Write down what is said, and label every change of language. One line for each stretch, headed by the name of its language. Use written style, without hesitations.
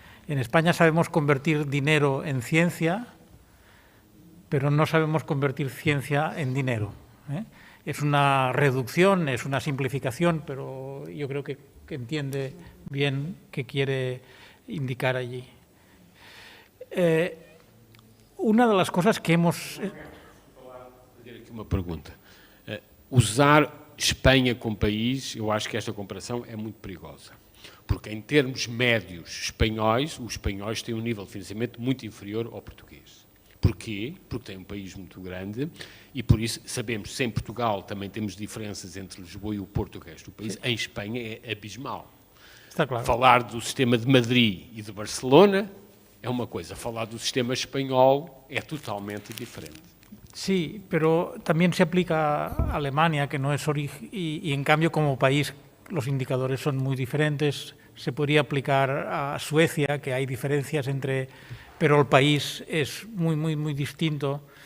Spanish: En España sabemos convertir dinero en ciencia, pero no sabemos convertir ciencia en dinero, ¿eh? Es una reducción, es una simplificación, pero yo creo que entiende bien qué quiere indicar allí. Una de las cosas que hemos...
Portuguese: Uma pergunta. Usar Espanha como país, eu acho que esta comparação é muito perigosa. Porque em termos médios espanhóis, os espanhóis têm um nível de financiamento muito inferior ao português. Porquê? Porque tem um país muito grande e por isso sabemos que em Portugal também temos diferenças entre Lisboa e o Porto, o resto do país. Em Espanha é abismal. Está claro. Falar do sistema de Madrid e de Barcelona é uma coisa, falar do sistema espanhol é totalmente diferente.
Spanish: Sí, pero también se aplica a Alemania, que no es origen, y en cambio como país los indicadores son muy diferentes. Se podría aplicar a Suecia, que hay diferencias entre, pero el país es muy distinto.